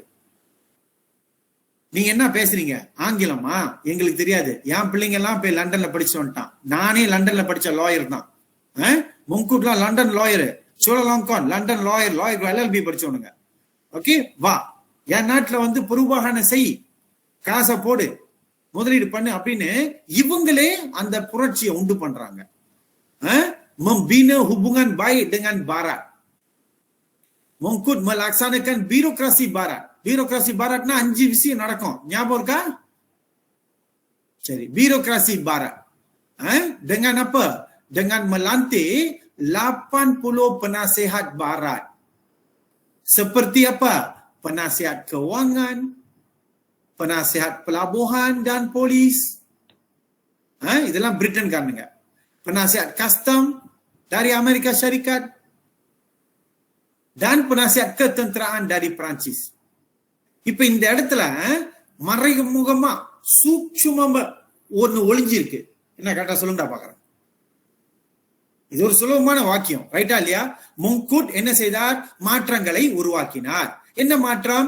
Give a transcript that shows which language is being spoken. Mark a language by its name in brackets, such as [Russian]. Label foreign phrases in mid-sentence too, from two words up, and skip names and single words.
[Tamil] நீங்க என்ன பேசுறீங்க, ஆங்கிலமா, எங்களுக்கு தெரியாது, என் பிள்ளைங்க எல்லாம் போய் லண்டன்ல படிச்சு வந்துட்டான், நானே லண்டன்ல படிச்ச லாயர் தான், முன்கூட்லாம் லண்டன் லாயரு, சோழலாங்கான் லண்டன் லாயர், LLB படிச்சவனுங்க. ஓகே வா, என் நாட்டுல வந்து பொறுப்பாக செய், காசை போடு, முதலீடு பண்ணு அப்படின்னு இவங்களே அந்த புரட்சியை உண்டு பண்றாங்க. [Malay] Membina hubungan baik dengan Barat. Mongkut melaksanakan birokrasi Barat. Birokrasi Baratna [Tamil] 5 விஷயம் நடக்கும், ஞாபகம் இருக்கா? சரி, [Malay] birokrasi Barat. Dengan apa? Dengan melantik 80 penasihat Barat. Seperti apa? Penasihat kewangan, penasihat pelabuhan dan polis. [Tamil] இதெல்லாம் பிரிட்டன் காரனுங்க. [Malay] Penasihat custom dari Amerika Syarikat dan penasihat ketenteraan dari Perancis. [Tamil] இப்ப இந்த இடத்துல மறைமுகமா சூட்சுமமா ஒண்ணு ஒளிஞ்சிருக்கு. என்ன கரெக்டா சொல்லுங்கடா பாக்குறேன். இது ஒரு சுலபமான வாக்கியம், ரைட்டா இல்லையா? மொங்குட் என்ன செய்தார்? மாற்றங்களை உருவாக்கினார். என்ன மாற்றம்?